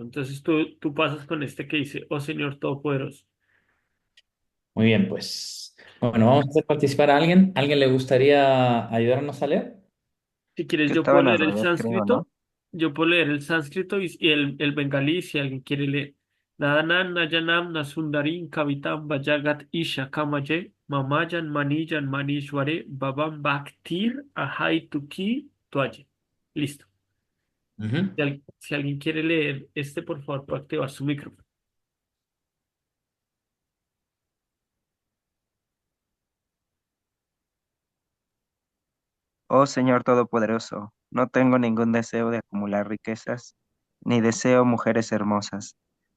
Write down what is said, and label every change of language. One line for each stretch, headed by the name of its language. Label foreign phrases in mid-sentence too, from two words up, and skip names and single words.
Spanish: Entonces tú pasas con este que dice, oh Señor Todopoderoso. Muy bien, pues. Bueno, vamos a hacer participar a alguien. ¿Alguien le gustaría ayudarnos a leer? Si quieres, Yo yo estaba puedo en al leer el revés, creo, ¿no? sánscrito. Yo puedo leer el sánscrito y el bengalí, si alguien quiere leer.
Sanskrit: Nadanam Nayanam Nasundarim Kavitam Vajagat Isha Kamaye Mamayan Maniyan Manishware Babam Bhaktir Ahai Tuki Tuaye.
Spanish: Listo. Ujú. Si alguien quiere leer este, por favor, puede activar su micrófono. Oh Señor Todopoderoso, no tengo ningún deseo de acumular riquezas, ni deseo mujeres hermosas.